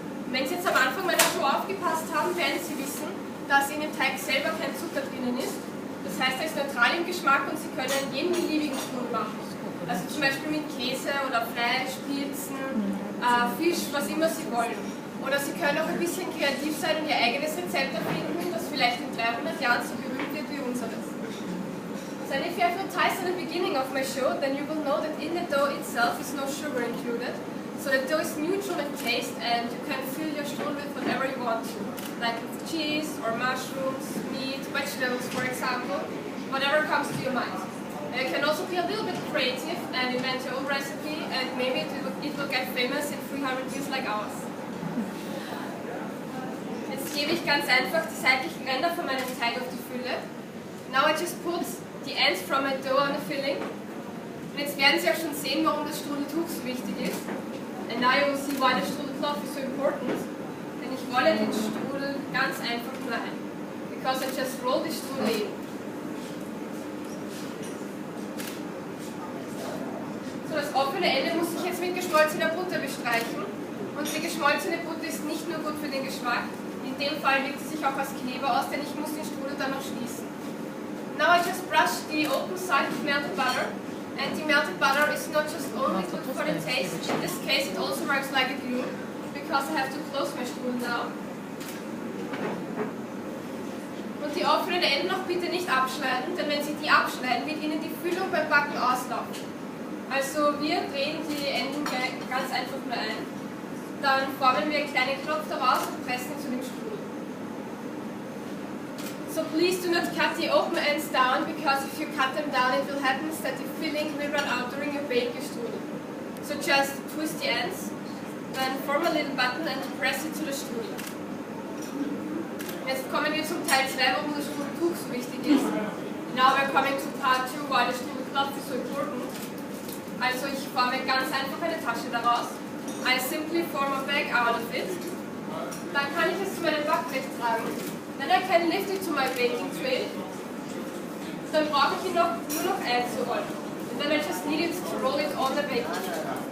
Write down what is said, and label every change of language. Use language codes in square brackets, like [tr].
[de] Wenn Sie jetzt am Anfang meiner Show aufgepasst haben, werden Sie wissen, dass in dem Teig selber kein Zucker drinnen ist. Das heißt, er ist neutral im Geschmack und Sie können jeden beliebigen Strudel machen. Also zum Beispiel mit Käse oder Fleisch, Pilzen, Fisch, was immer Sie wollen. Oder Sie können auch ein bisschen kreativ sein und Ihr eigenes Rezept erfinden, das vielleicht in 300 Jahren so berühmt wird wie unseres. [en] So if you have no ties at the beginning of my show, then you will know that in the dough itself is no sugar included. So the dough is neutral in taste and you can fill your strudel with whatever you want to. Like with cheese or mushrooms, meat, vegetables for example, whatever comes to your mind. And you can also be a little bit creative and invent your own recipe and maybe it will get famous in 300 years like ours. [de] Jetzt gebe ich ganz einfach die seitlichen Ränder von meinem Teig auf die Fülle. [en] Now I just put the ends from my dough on the filling. [de] Und jetzt werden Sie auch schon sehen, warum das Strudeltuch so wichtig ist. [en] And now you will see why the strudelcloth is so important. [de] Denn ich rolle den Strudel ganz einfach nur ein. [en] Because I just roll the strudel in. [de] So, das offene Ende muss ich jetzt mit geschmolzener Butter bestreichen. Und die geschmolzene Butter ist nicht nur gut für den Geschmack, in dem Fall wirkt sie sich auch als Kleber aus, denn ich muss den Strudel dann noch schließen. [en] Now I just brush the open side with melted butter. And the melted butter is not just only good for the taste, in this case it also works like a glue, because I have to close my strudel now. [de] Und die offenen Enden noch bitte nicht abschneiden, denn wenn Sie die abschneiden, wird Ihnen die Füllung beim Backen auslaufen. Also wir drehen die Enden ganz einfach nur ein. Dann formen wir einen kleinen Knopf daraus und pressen ihn zu dem Strudel. [en] So please do not cut the open ends down, because if you cut them down it will happen that the filling will run out during your bake your strudel. So just twist the ends Then form a little button and press it to the Strudel. [de] Jetzt kommen wir zum Teil 2, warum das Strudeltuch so wichtig ist. [en] Now we're coming to part 2, why the strudelcloth is so important. [de] Also ich forme ganz einfach eine Tasche daraus. [en] I simply form a bag out of it. [de] Dann kann ich es zu meinem Backblech tragen. [en] Then I can lift it to my baking tray. [de] Dann brauche ich ihn nur noch einzurollen. [en] And then I just need it to roll it on the baking tray.